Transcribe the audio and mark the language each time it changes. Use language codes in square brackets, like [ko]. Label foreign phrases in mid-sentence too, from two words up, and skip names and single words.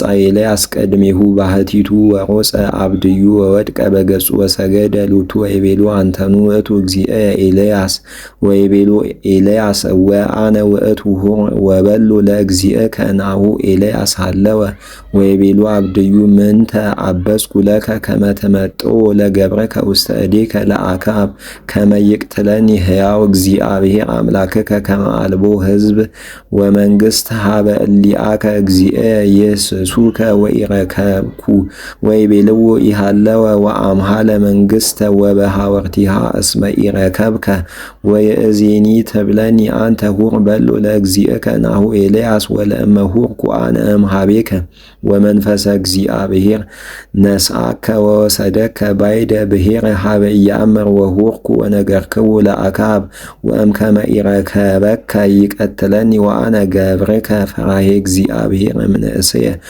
[gez] ኤልያስ ቅድሜሁ ባህቲቱ ወሮፀ አብድዩ ወወድቀ በገጹ ወሰገደ ሎቱ ወይቤሎ አንተኑ ውእቱ እግዚእየ ኤልያስ ወይቤሎ ኤልያስ ወአነ ውእቱ ሁር ወበሎ ለእግዚእከ ናሁ ኤልያስ ሃለወ ወይቤሎ አብድዩ ምንተ አበስኩ ለከ ከመ ትመጥኦ ለገብረ ውስተ እዴከ ለአክዓብ ከመ ይቅትለኒ ሕያው እግዚአብሔር አምላክከ ከመ አልቦ ሕዝብ ወመንግሥት ሀበ እሊአከ እግዚእየ ይህስሱከ ወኢረከብኩ ወይቤልዎ ኢሃለወ ወአምሃለ መንግሥተ ወበሃወርቲሃ እስመ ኢረከብከ ወይእዜኒ ትብለኒ አንተ ሁር በሎ ለእግዚእከ ናሁ ኤልያስ ወለእመ ሁርኩ አነ እምኀቤከ ወመንፈሰ እግዚአብሔር ነስአከ ወወሰደከ ባይደ ብሔረ ሀበ ኢየአምር ወሁርኩ ወነገርክዎ ለአክዓብ ወእምከመ ኢረከበከ ይቀትለኒ ወአነ ገብርከ ፈራሄ እግዚአብሔር እምንእስየ